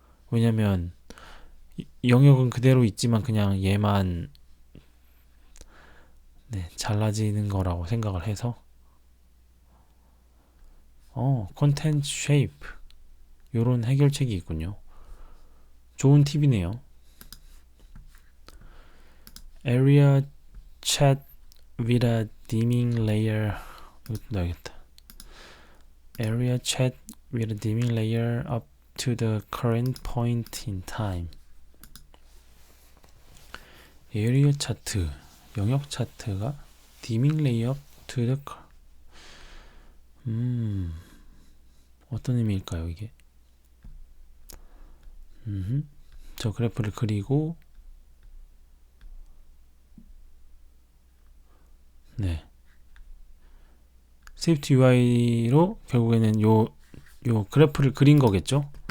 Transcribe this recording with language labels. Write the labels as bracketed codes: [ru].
[ko] 왜냐면 영역은 그대로 있지만 그냥 얘만 잘라지는 거라고 생각을 해서 컨텐츠 쉐이프 요런 해결책이 있군요. 좋은 팁이네요. [en] Area chat with a dimming layer. [ko] 이것도 넣어야겠다. [en] Area chat with a dimming layer up to the current point in time. [ko] 에리어 차트, 영역 차트가 [en] dimming layer up to the [ko] 어떤 의미일까요, 이게? 저 그래프를 그리고 스위프트 UI로 결국에는 요 그래프를 그린 거겠죠?